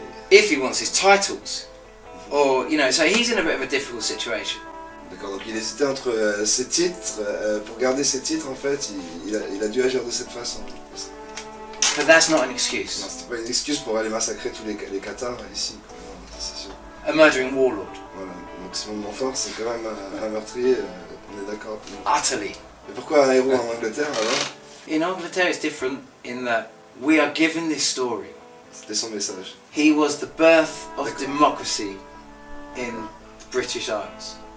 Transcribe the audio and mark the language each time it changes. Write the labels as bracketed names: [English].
[English] If he wants his titles, or you know, so he's in a bit of a difficult situation. [French] D'accord. Donc il hésitait entre ses titres. Pour garder ses titres, en fait, il a dû agir de cette façon. [English] But that's not an excuse. [French] Non, c'était pas une excuse pour aller massacrer tous les Cathares ici. C'est sûr. [English] A murdering warlord. [French] Voilà. Donc Simon de Montfort, c'est quand même un meurtrier. On est d'accord. [English] Utterly. [French] Et pourquoi un héros en Angleterre alors? [English] In Angleterre, it's different in that we are given this story. [French] C'était son message. [English] He was the birth of democracy in the British Isles.